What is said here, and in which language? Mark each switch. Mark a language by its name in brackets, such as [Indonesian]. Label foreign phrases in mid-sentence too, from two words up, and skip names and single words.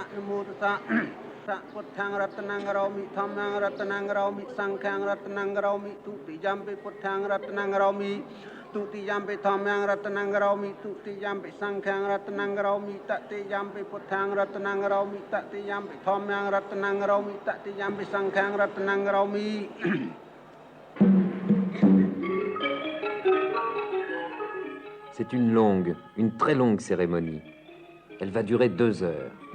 [Pali] Namo tassa Putthaṃ ratanang karomi, Dhammang ratanang karomi, Saṅkhaṃ ratanang karomi, Tutiyampi Putthaṃ ratanang karomi, Tutiyampi Dhammang ratanang karomi, Tutiyampi Saṅkhaṃ ratanang karomi, Tatiyampi Putthaṃ ratanang karomi, Tatiyampi Dhammang ratanang karomi, Tatiyampi Saṅkhaṃ ratanang karomi. [French] C'est une très longue cérémonie. Elle va durer 2 heures.